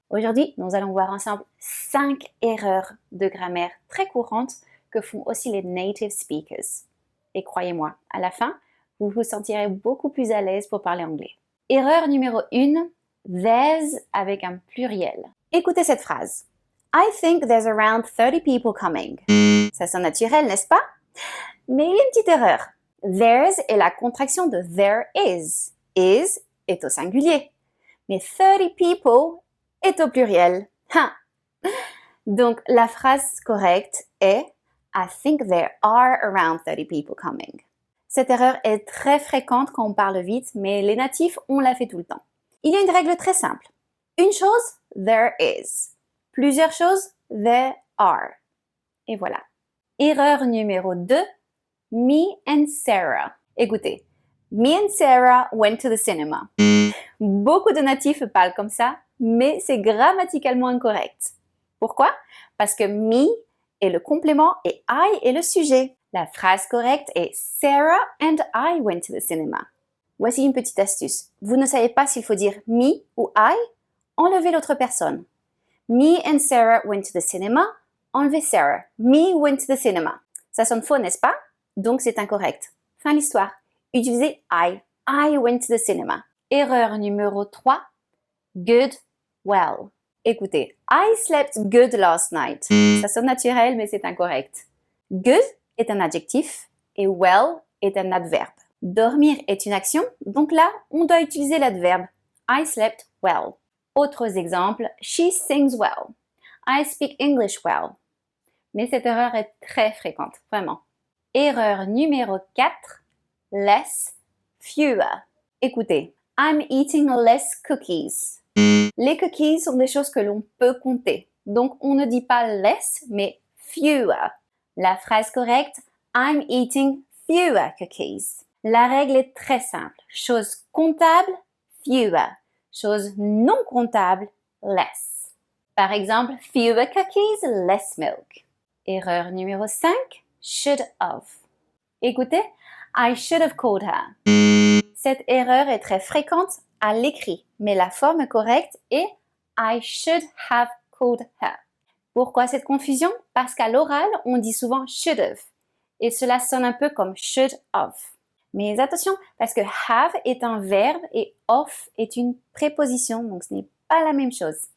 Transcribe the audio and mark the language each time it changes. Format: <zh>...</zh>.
<fr>Aujourd'hui, nous allons voir ensemble 5 erreurs de grammaire très courantes que font aussi les</fr> <en>native speakers.</en> <fr>Et croyez-moi, à la fin, vous vous sentirez beaucoup plus à l'aise pour parler anglais. Erreur numéro 1, there's avec un pluriel. Écoutez cette phrase.</fr> <en>I think there's around 30 people coming.</en> <fr>Ça sonne naturel, n'est-ce pas? Mais il y a une petite erreur. There's est la contraction de there is. Is est au singulier. Mais 30 people est au pluriel. Ha! Donc, la phrase correcte est</fr> <en>I think there are around 30 people coming.</en> <fr>Cette erreur est très fréquente quand on parle vite, mais les natifs, on la fait tout le temps. Il y a une règle très simple. Une chose, there is. Plusieurs choses, there are. Et voilà. Erreur numéro 2,</fr> <en>me and Sarah.</en> <fr>Écoutez,</fr> <en>me and Sarah went to the cinema.</en> <fr>Beaucoup de natifs parlent comme ça, mais c'est grammaticalement incorrect. Pourquoi? Parce que me est le complément et I est le sujet. La phrase correcte est</fr> <en>Sarah and I went to the cinema.</en> <fr>Voici une petite astuce. Vous ne savez pas s'il faut dire me ou I? Enlevez l'autre personne.</fr> <en>Me and Sarah went to the cinema.</en> <fr>Enlevez Sarah.</fr> <en>Me went to the cinema.</en> <fr>Ça sonne faux, n'est-ce pas? Donc c'est incorrect. Fin l'histoire. Utilisez I.</fr> <en>I went to the cinema.</en> <fr>Erreur numéro 3.</fr> <en>Good, well.</en> <fr>Écoutez,</fr> <en>I slept good last night.</en> <fr>Ça sonne naturel, mais c'est incorrect. Good est un adjectif et well est un adverbe. Dormir est une action, donc là, on doit utiliser l'adverbe.</fr> <en>I slept well.</en> <fr>Autres exemples,</fr> <en>she sings well. I speak English well.</en> <fr>Mais cette erreur est très fréquente, vraiment. Erreur numéro 4, less, fewer. Écoutez,</fr> <en>I'm eating less cookies.</en> <fr>Les cookies sont des choses que l'on peut compter. Donc, on ne dit pas less, mais fewer. La phrase correcte,</fr> <en>I'm eating fewer cookies.</en> <fr>La règle est très simple. Chose comptable, fewer. Chose non comptable, less. Par exemple,</fr> <en>fewer cookies, less milk.</en> <fr>Erreur numéro 5, should have. Écoutez,</fr> <en>I should have called her.</en> <fr>Cette erreur est très fréquente à l'écrit, mais la forme correcte est</fr> <en>I should have called her.</en> <fr>Pourquoi cette confusion? Parce qu'à l'oral, on dit souvent should have. Et cela sonne un peu comme should have. Mais attention, parce que have est un verbe et of est une préposition, donc ce n'est pas la même chose.</fr>